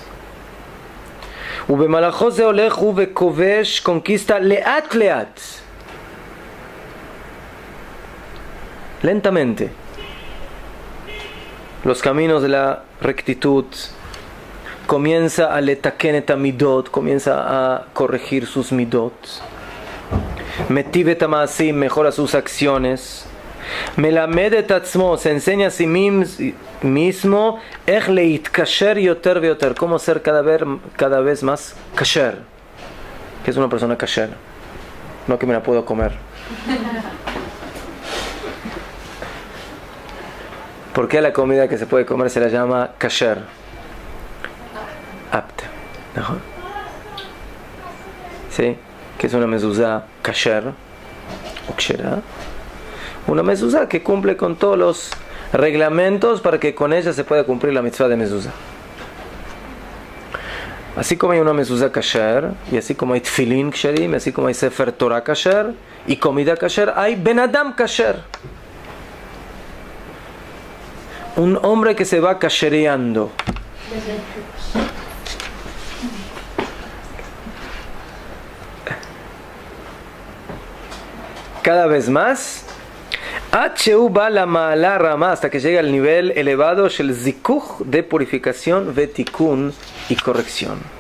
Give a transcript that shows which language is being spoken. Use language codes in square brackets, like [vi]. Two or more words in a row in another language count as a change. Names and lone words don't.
[es] Conquista [he] לאט לאט, [es] lentamente, los caminos de la rectitud. Comienza a [he] לתקן את מידות, [es] comienza a corregir sus midot. [he] מטיב את מעשים, [es] mejora sus acciones. [he] מלמד את עצמו, [es] se enseña a sí mismo, [he] איך להתכשר יותר ויותר, [es] cómo ser cada vez más kasher. ¿Qué es una persona kasher? No que me la puedo comer. ¿Por qué a la comida que se puede comer se la llama kasher? Apta, ¿no? ¿Sí? Que es una mezuzá kasher o kshera. Una mezuzá que cumple con todos los reglamentos para que con ella se pueda cumplir la mitzvah de mezuzá. Así como hay una mezuzá kasher, y así como hay [he] תפילין כשרים, [es] así como hay [he] ספר תורה כשר [es] y comida kasher, hay [he] בן אדם כשר. [es] Un hombre que se va kashereando. Cada vez más, hasta que llega al nivel elevado del zikuch de purificación, vetikun y corrección.